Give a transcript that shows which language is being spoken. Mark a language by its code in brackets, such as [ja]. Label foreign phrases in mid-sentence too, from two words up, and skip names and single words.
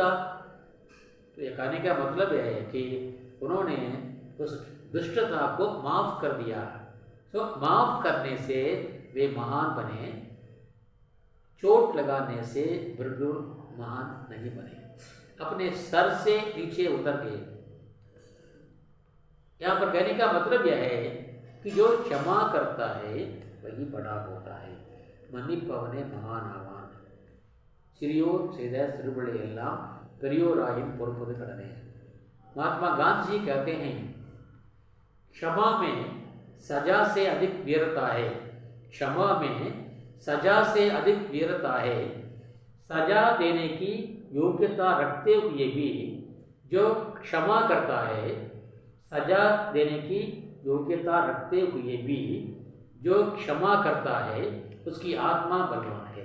[hi] तो ये कहने का मतलब है कि उन्होंने उस दुष्टता को माफ़ कर दिया, सो माफ करने से वे महान बने, चोट लगाने से बिल्कुल महान नहीं बने, अपने सर से नीचे उतर गए। यहाँ पर कहने का मतलब यह है कि जो क्षमा करता है वही बड़ा होता है। [ta] மன்னிப்பவனே மகான் ஆவான். சிறியோர் செய்த சிறுபிழை எல்லாம் பெரியோராயின் பொறுப்பது கடனே. [hi] महात्मा गांधी जी कहते हैं, क्षमा में सजा से अधिक वीरता है, क्षमा में सजा से अधिक वीरता है। सजा देने की योग्यता रखते हुए भी जो क्षमा करता है, सजा देने की योग्यता रखते हुए भी जो क्षमा करता है उसकी आत्मा बलवान है।